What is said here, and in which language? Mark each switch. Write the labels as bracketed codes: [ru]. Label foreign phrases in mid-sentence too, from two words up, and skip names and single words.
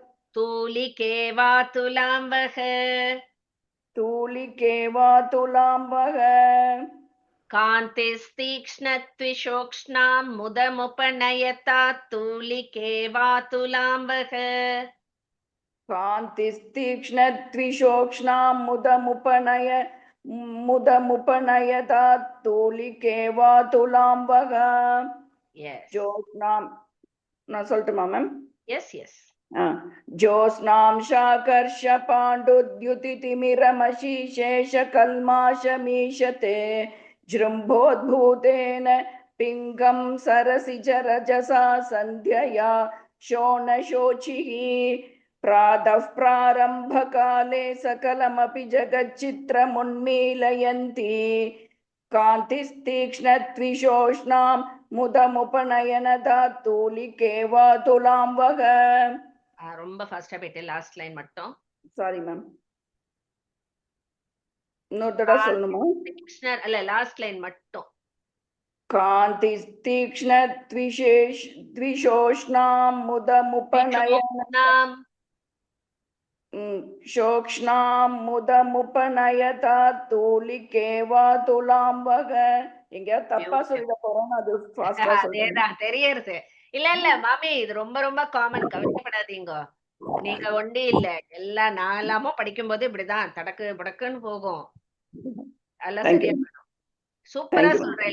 [sa] तूलिके वा तुलाम्बः कान्तिस्तीक्ष्णत्विषोक्ष्णाम् मुदमुपनयतात् तूलिके वा तुलाम्बः कान्तिस्तीक्ष्णत्विषोक्ष्णाम् मुदमुपनयतात् तूलिके वा तुलाम्बः ज्योत्स्नाम् [ta] நான் சொல்லட்டுமா மேம்? எஸ் [sa] ज्योत्स्नां शाकर्ष पाण्डुद्युतितिमिरमषि शेषकल्माषमीशते जृम्भोद्भूतेन पिङ्गं सरसिजरजसा सन्ध्यया शोणशोचिः प्रातः प्रारम्भकाले सकलमपि जगच्चित्रमुन्मीलयन्ति कान्तिस्तीक्ष्णत्विषोक्ष्णाम् मुदमुपनयनतात् तूलिके वा तुलाम्बः [ta] ரொம்ப ஃபாஸ்டா போயிட்டு [en] last line [ta] மட்டும் [en] sorry ma'am [ta] இன்னொரு தடவை சொல்லணுமா? தீக்ஷ்ணர் அல்ல [en] last line [ta] மட்டும் [sa] कान्तिस्तीक्ष्णद्विषोक्ष्णाम् मुदमुपनयतात् तूलिके वा तुलाम्बः [ta] எங்கேயாவது தப்பா சொல்லிட போறோம், அது ஃபாஸ்டா சொல்றேன். தெரியுது. இல்ல மாமி, இது ரொம்ப ரொம்ப காமன், கவலைப்படாதீங்க. நீங்க ஒண்டி இல்ல, எல்லா நாளாமோ படிக்கும் போது இப்படிதான் தடக்கு படக்குன்னு போகும். எல்லாம் சரியா சூப்பரா சொல்றேன்.